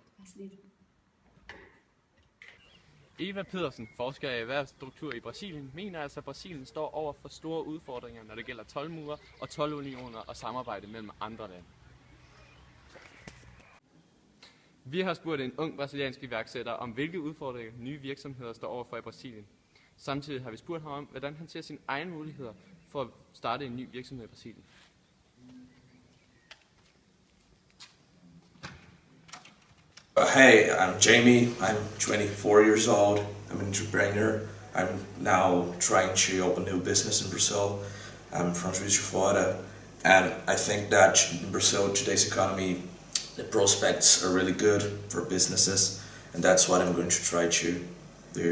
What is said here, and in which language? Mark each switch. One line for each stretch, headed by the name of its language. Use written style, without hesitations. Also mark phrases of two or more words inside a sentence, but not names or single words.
Danish: Eva Pedersen, forsker i erhvervsstruktur i Brasilien, mener altså, at Brasilien står over for store udfordringer, når det gælder toldmure og toldunioner og samarbejde mellem andre lande. Vi har spurgt en ung brasiliansk iværksætter om, hvilke udfordringer nye virksomheder står overfor i Brasilien. Samtidig har vi spurgt ham om, hvordan han ser sine egne muligheder for at starte en ny virksomhed i Brasilien.
English: Hey, I'm Jamie. I'm 24 years old. I'm an entrepreneur. I'm now trying to open a new business in Brazil. I'm from Juiz de Fora, and I think that in Brazil, today's economy, the prospects are really good for businesses, and that's what I'm going to try to do.